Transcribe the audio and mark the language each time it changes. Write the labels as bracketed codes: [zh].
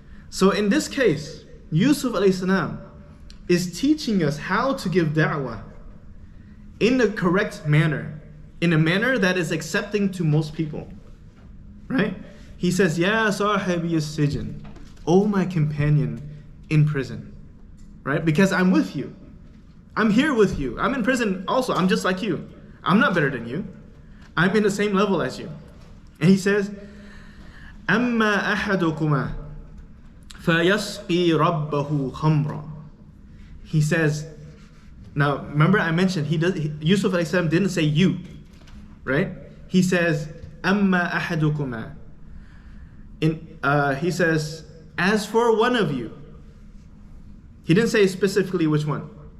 [en] So in this case, Yusuf alayhi salam is teaching us how to give da'wah in the correct manner, in a manner that is accepting to most people, right? He says, [ar] Ya sahibi as-sijn, [en] oh my companion in prison, right? Because I'm with you. I'm here with you. I'm in prison also. I'm just like you. I'm not better than you. I'm in the same level as you. And he says, [ar] أَمَّا أَحَدُكُمَا فَيَسْقِي رَبَّهُ خَمْرًا. [en] He says, now remember I mentioned Yusuf alayhi salam didn't say you, right? He says, [ar] أَمَّا أَحَدُكُمَا. [en] He says, as for one of you. He didn't say specifically which one.